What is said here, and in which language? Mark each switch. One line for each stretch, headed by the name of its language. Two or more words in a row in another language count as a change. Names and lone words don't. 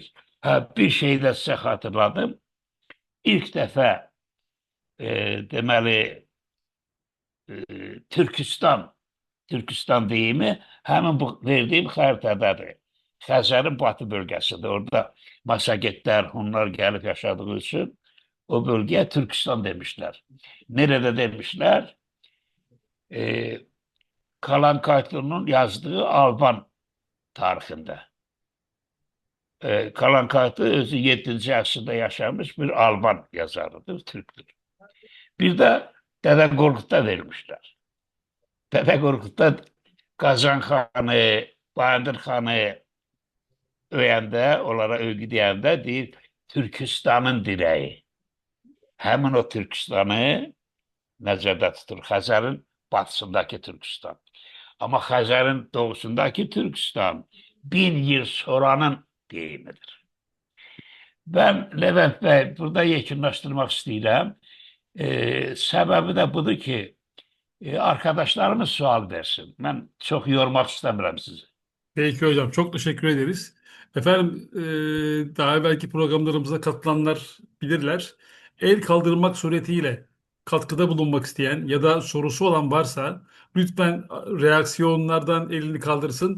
Azerbaijani: Bir şey də sizə xatırladım. İlk dəfə deməli Türkistan deyimi həmin bu verdiyim xəritədədir. Xəzərin batı bölgəsidir. Orada Masagetlər, Hunlar gəlib yaşadığı üçün o bölgeye Türkistan demişler.
Turkish: Nerede demişler? Kalan Kaytu'nun yazdığı Alban tarihinde. Kalan Kaytu özü 7. asırda yaşamış bir Alban yazarıdır, Türktür. Bir de Dede Korkut'a vermişler.
Azerbaijani: Dede Korkut'ta Kazan Xanı, Bahadır Xanı öyəndə, onlara övgü deyəndə deyir, Türkistanın direği. Həmin o Türkistanı nəzərdə tutur. Xəzərin batısındakı Türkistan. Ama Xəzərin doğusundaki Türkistan 1000 yıl sonranın deyimidir. Ben Levent Bey burada yekunlaşdırmaq istəyirəm. Səbəbi də budur ki, arkadaşlarımız sual versin.
Turkish: Ben çok yormak istəmirəm sizi. Peki hocam, çok teşekkür ederiz. Efendim, daha evvelki programlarımıza katılanlar bilirler. El kaldırmak suretiyle katkıda bulunmak isteyen ya da sorusu olan varsa lütfen reaksiyonlardan elini kaldırsın.